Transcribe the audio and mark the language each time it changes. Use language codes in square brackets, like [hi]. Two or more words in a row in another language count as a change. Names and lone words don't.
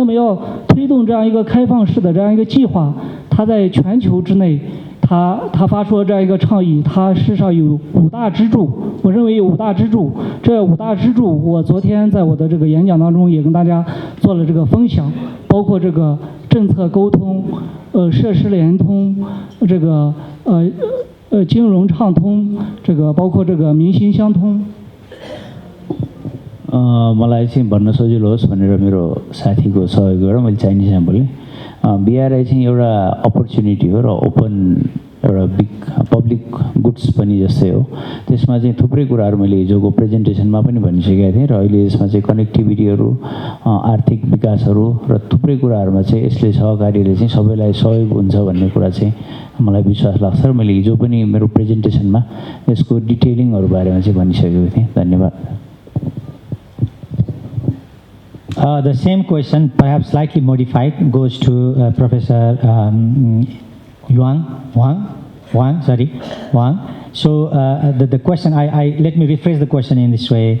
[zh] 那么要推动这样一个开放式的这样一个计划，它在全球之内，他发出了这样一个倡议，它事实上有5大支柱，我认为有5大支柱。这5大支柱，我昨天在我的这个演讲当中也跟大家做了这个分享，包括这个政策沟通，设施联通，这个金融畅通，这个包括这个民心相通。 [ne] मलाई चाहिँ भन्न सजिलो होस् भनेर मेरो साथीको सहयोग गरेर मैले चाइनिजमा बोलेँ। BRI चाहिँ एउटा अपर्च्युनिटी हो र ओपन एउटा [en] big public goods [ne] पनि जस्तै हो। त्यसमा चाहिँ थुप्रै कुराहरू मैले हिजोको प्रेजेन्टेसनमा पनि भनिसकेको थिएँ र अहिले यसमा चाहिँ कनेक्टिभिटीहरू, आर्थिक विकासहरू र थुप्रै कुराहरूमा चाहिँ यसले सहकारीले चाहिँ सबैलाई सहयोग हुन्छ भन्ने कुरा चाहिँ मलाई विश्वास लाग्छ र मैले हिजो पनि मेरो प्रेजेन्टेसनमा यसको डिटेलिङहरू बारेमा चाहिँ भनिसकेको थिएँ। धन्यवाद। [en] The same question, perhaps slightly modified, goes to Professor Wang. So the question, let me rephrase the question in this way.